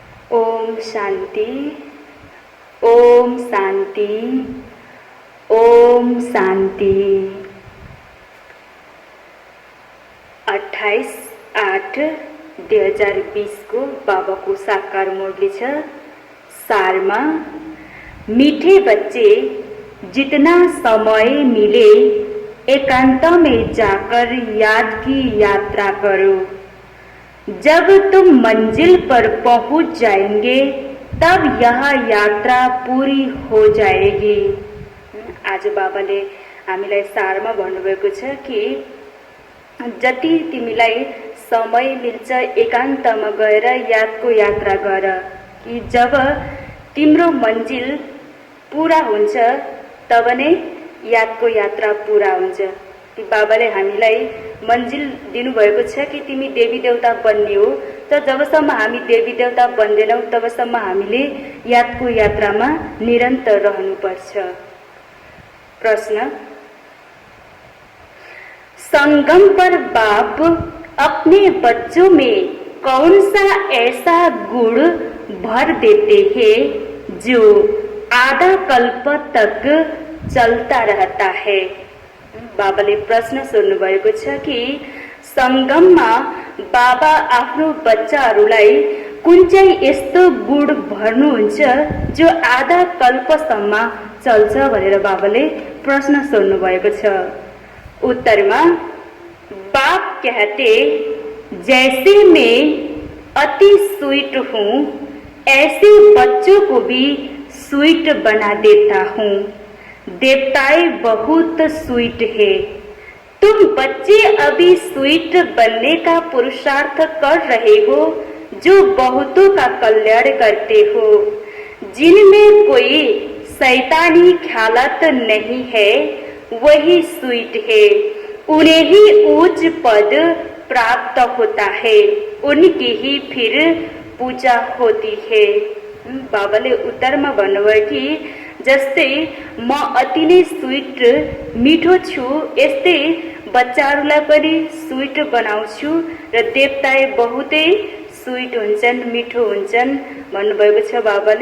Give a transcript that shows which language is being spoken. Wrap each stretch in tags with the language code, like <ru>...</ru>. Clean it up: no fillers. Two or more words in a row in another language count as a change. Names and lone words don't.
<hi>ओम शांति, ओम शांति, ओम शांति। 28/8/2020 को बाबा को साकार मुरली छ।</hi> <ne>सारमा,</ne> <hi>मीठे बच्चे, जितना समय मिले एकांत में जाकर याद की यात्रा करो। जब तुम मंजिल पर पहुंच जाएंगे तब यह यात्रा पूरी हो जाएगी।</hi> <ne>आज बाबाले हामीलाई सारमा भन्नुभएको छ कि जति तिमीलाई समय मिल्छ एकान्तमा गएर यादको यात्रा गर, कि जब तिम्रो मन्जिल पूरा हुन्छ तब नै यादको यात्रा पूरा हुन्छ। कि बाबाले हामीलाई मन्जिल दिनुभएको छ कि तिमी देवी देवता बन्ने हो, तर जबसम्म हामी देवी देवता बन्दैनौं तबसम्म हामीले यादको यात्रामा निरन्तर रहनुपर्छ।</ne> <hi>प्रश्न, संगम पर बाप अपने बच्चों में कौन सा ऐसा गुण भर देते हैं जो आधा कल्प तक चलता रहता है?</hi> <ne>बाबाले प्रश्न सोध्नु भएको छ कि संगममा बाबा आफ्नो बच्चाहरूलाई कुन चाहिँ यस्तो गुण भर्नुहुन्छ जो आधा कल्पसम्म चल्छ भनेर बाबाले प्रश्न सोध्नु भएको छ।</ne> <hi>उत्तरमा बाप कहते, जैसे मैं अति स्वीट हूँ ऐसे बच्चों को भी स्वीट बना देता हूँ। देवताएं बहुत स्वीट है। तुम बच्चे अभी स्वीट बनने का पुरुषार्थ कर रहे हो जो बहुतों का कल्याण करते हो। जिनमें कोई शैतानी ख्यालात नहीं है वही स्वीट है। उन्हें ही उच्च पद प्राप्त होता है, उनकी ही फिर पूजा होती है।</hi> <ne>बाबाले उत्तरमा भन्नुभयो कि जस्तै म अति नै स्वीट मिठो छु यस्तै बच्चाहरूलाई पनि स्वीट बनाउँछु र देवताए बहुतै स्वीट हुन्छन्, मिठो हुन्छन् भन्नुभएको छ बाबाले।</ne>